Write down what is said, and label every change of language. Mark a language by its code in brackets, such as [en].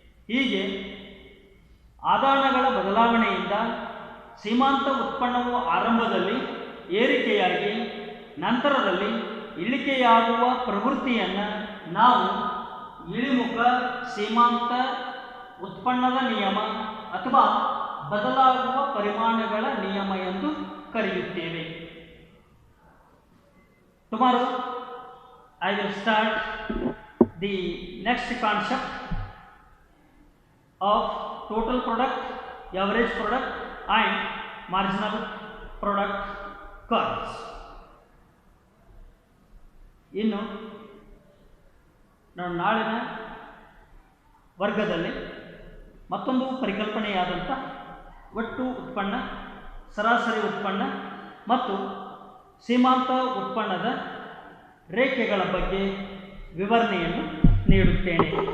[kn] ಹೀಗೆ ಆದಾನಗಳ ಬದಲಾವಣೆಯಿಂದ ಸೀಮಾಂತ ಉತ್ಪನ್ನವು ಆರಂಭದಲ್ಲಿ ಏರಿಕೆಯಾಗಿ ನಂತರದಲ್ಲಿ ಇಳಿಕೆಯಾಗುವ ಪ್ರವೃತ್ತಿಯನ್ನು ನಾವು ಇಳಿಮುಖ ಸೀಮಾಂತ ಉತ್ಪನ್ನದ ನಿಯಮ ಅಥವಾ ಬದಲಾಗುವ ಪರಿಮಾಣಗಳ ನಿಯಮ ಎಂದು ಕರೆಯುತ್ತೇವೆ. [en] Tomorrow I will start the next concept of total product, average product and marginal product curves. [kn] ಇನ್ನು ನಾನು ನಾಳಿನ ವರ್ಗದಲ್ಲಿ ಮತ್ತೊಂದು ಪರಿಕಲ್ಪನೆಯಾದಂಥ ಒಟ್ಟು ಉತ್ಪನ್ನ, ಸರಾಸರಿ ಉತ್ಪನ್ನ ಮತ್ತು ಸೀಮಾಂತ ಉತ್ಪನ್ನದ ರೇಖೆಗಳ ಬಗ್ಗೆ ವಿವರಣೆಯನ್ನು ನೀಡುತ್ತೇನೆ.